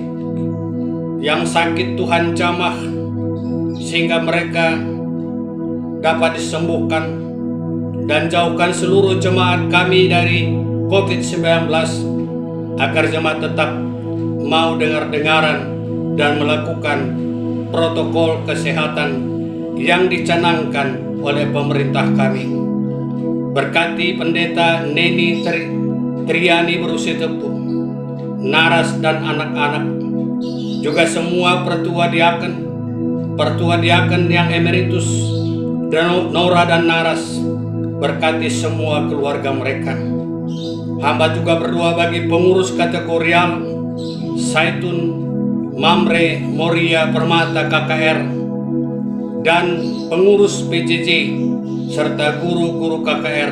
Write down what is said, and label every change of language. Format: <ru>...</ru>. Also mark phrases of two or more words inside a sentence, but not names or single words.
<id>Yang sakit Tuhan jamah sehingga mereka dapat disembuhkan, dan jauhkan seluruh jemaat kami dari COVID-19 agar jemaat tetap mau dengar-dengaran dan melakukan protokol kesehatan yang dicanangkan oleh pemerintah kami. Berkati Pendeta Neni Triani berusia tepuh, Naras dan anak-anak, juga semua pertua diaken yang emeritus, dan Nora dan Naras. Berkati semua keluarga mereka. Hamba juga berdoa bagi pengurus kategorial Saitun, Mamre, Moria, Permata, KKR, dan pengurus PJJ serta guru-guru KKR.</id>